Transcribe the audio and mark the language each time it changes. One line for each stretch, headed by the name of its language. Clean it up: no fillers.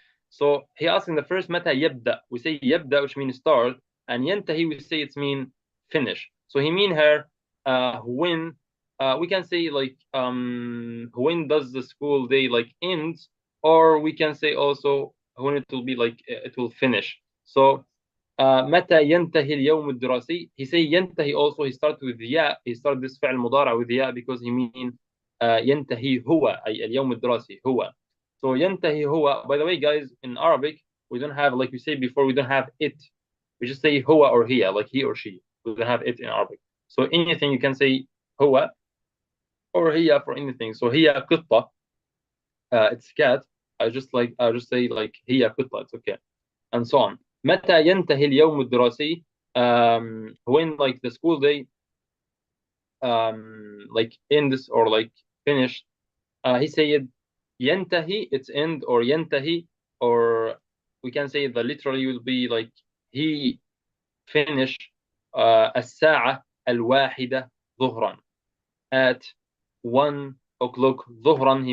English: So he asked in the first
Arabic: متى يبدأ.
English: We say يبدأ, which means start, and ينتهي we say it's mean finish. So he mean here when we can say like when does the school day like ends, or we can say also when it will be like it will finish.
Arabic: So متى ينتهي اليوم الدراسي?
English: He say ينتهي also, he start with ياء, he start this
Arabic: فعل مضارع
English: with ياء because he mean
Arabic: ينتهي هو أي اليوم الدراسي هو. So ينتهي هو.
English: By the way, guys, in Arabic we don't have, like we said before, we don't have it. We just say هو or هي, like he or she. We don't have it in Arabic. So anything you can say هو or هي for anything. So
Arabic: هي قطة,
English: it's cat. I just say like هي قطة, it's okay, and so on.
Arabic: متى ينتهي اليوم الدراسي?
English: When like the school day like ends or like finished. He said ينتهي, it's end, or ينتهي, or we can say the literally will be like he finish
Arabic: الساعة الواحدة ظهرا,
English: at 1 o'clock ظهرا.